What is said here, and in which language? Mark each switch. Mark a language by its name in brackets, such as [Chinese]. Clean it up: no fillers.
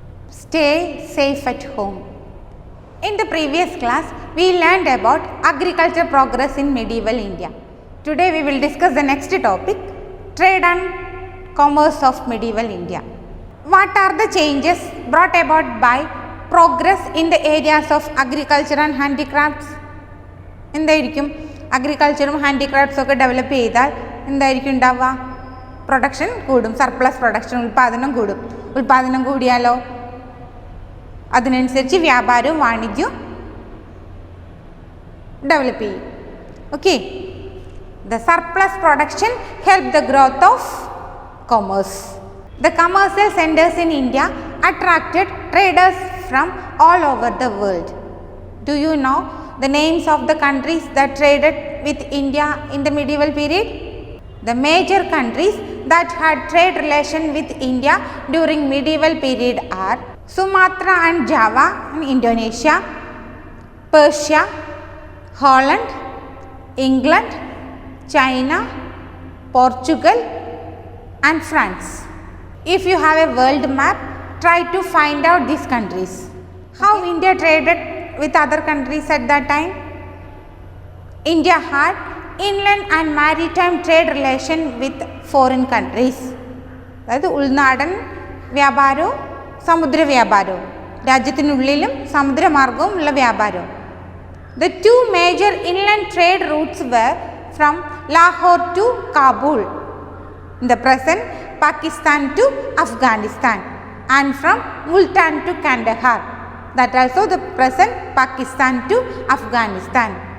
[English] Stay safe at home. In the previous class, we learned about agriculture progress in medieval India. Today we will discuss the next topic, trade and commerce of medieval India. What are the changes brought about by progress in the areas of agriculture and handicrafts? [Malayalam] എന്തായിരിക്കും അഗ്രികൾച്ചറും ഹാൻഡിക്രാഫ്റ്റ്സും ഒക്കെ develop ചെയ്താൽ എന്തായിരിക്കും ഉണ്ടാവുക? Production കൂടും, surplus production, ഉൽപ്പാദനം കൂടും. ഉൽപ്പാദനം കൂടിയാലോ അതിനനുസരിച്ച് വ്യാപാരവും വാണിജ്യവും ഡെവലപ്പ് ചെയ്യും. [English] Okay, the surplus production helped the growth of commerce. The commercial centers in India attracted traders from all over the world. Do you know the names of the countries that traded with India in the medieval period? The major countries that had trade relation with India during medieval period are Sumatra and Java in Indonesia, Persia, Holland, England, China, Portugal and France. If you have a world map, try to find out these countries. How India traded with other countries at that time? India had inland and maritime trade relation with foreign countries. [Malayalam] അതായത് ഉൾനാടൻ വ്യാപാരവും സമുദ്ര വ്യാപാരവും, രാജ്യത്തിനുള്ളിലും സമുദ്രമാർഗവും ഉള്ള വ്യാപാരവും. [English] The two major inland trade routes were from Lahore to Kabul, in the present Pakistan to Afghanistan, and from Multan to Kandahar, that also the present Pakistan to Afghanistan.